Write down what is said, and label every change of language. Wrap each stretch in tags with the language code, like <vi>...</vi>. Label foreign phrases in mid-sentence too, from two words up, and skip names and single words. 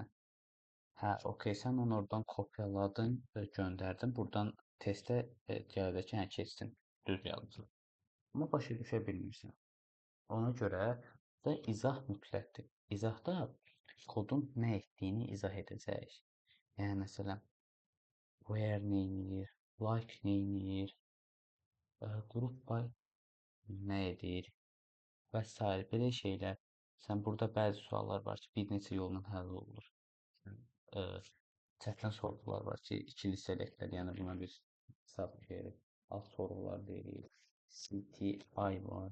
<az>Hə, okey, sən onu oradan kopyaladın, göndərdin. Buradan testə gələcək ki, hə, keçsin, düz yazılır. Amma başa düşə bilmirsən. Ona görə də izah mütləqdir. İzahda kodun nə etdiyini izah edəcəyik. Yəni məsələn, where neynir, like neynir,</az> <en>group by</en> <az>nə edir və s. belə şeylər. Sən burada bəzi suallar var ki, bir neçə yolla həll olunur. Çətin sorğular var ki, ikili selektlər, yəni buna biz hesab veririk. Alt sorğular deyirik. CTI var.</az>